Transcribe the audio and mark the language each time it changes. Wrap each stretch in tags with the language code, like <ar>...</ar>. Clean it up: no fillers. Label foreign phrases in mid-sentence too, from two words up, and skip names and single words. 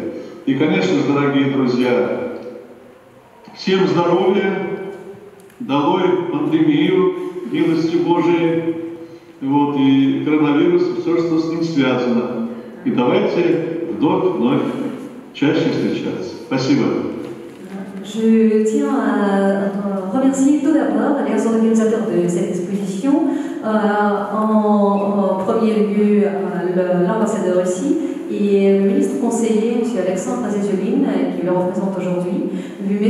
<ru>И, конечно же, дорогие друзья, всем здоровья, долой пандемию, милости Божией, и коронавирус, все, что с ним связано. И давайте вновь чаще встречаться. Спасибо.</ru> <fr>Je tiens à remercier tout d'abord les organisateurs de cette exposition, en premier lieu l'ambassadeur de Russie et le ministre conseiller, M. Alexandre Zazulin, qui le représente aujourd'hui, M.</fr>